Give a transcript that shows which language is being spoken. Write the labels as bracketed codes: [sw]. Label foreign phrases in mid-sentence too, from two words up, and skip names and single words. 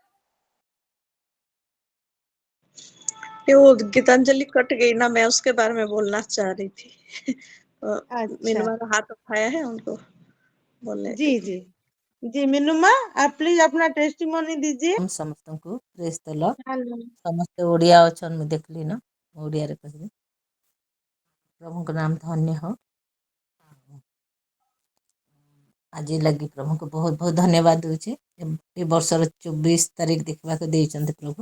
[hi] वो गीतांजलि कट गई ना, मैं उसके बारे में बोलना चाह रही थी। अच्छा मीनवा हाथ उठाया है, उनको बोलने जी दीजिए। जी जी मीनू माँ, आप प्लीज अपना टेस्टिमोनी दीजिए। [or] ହମ ସମସ୍ତଙ୍କୁ [en] praise the Lord. हेलो। [or] ସମସ୍ତେ ଓଡ଼ିଆ ଅଛନ୍ ମୁଁ ଦେଖିଲି ନା ଓଡ଼ିଆରେ କହିବି। ପ୍ରଭୁଙ୍କ ନାମ ଧନ୍ୟ ହଉ। ଆଜି ଲାଗି ପ୍ରଭୁଙ୍କୁ ବହୁତ ବହୁତ ଧନ୍ୟବାଦ ଦଉଛି। ଏ ବର୍ଷର 24 ତାରିଖ ଦେଖିବାକୁ ଦେଇଛନ୍ତି ପ୍ରଭୁ।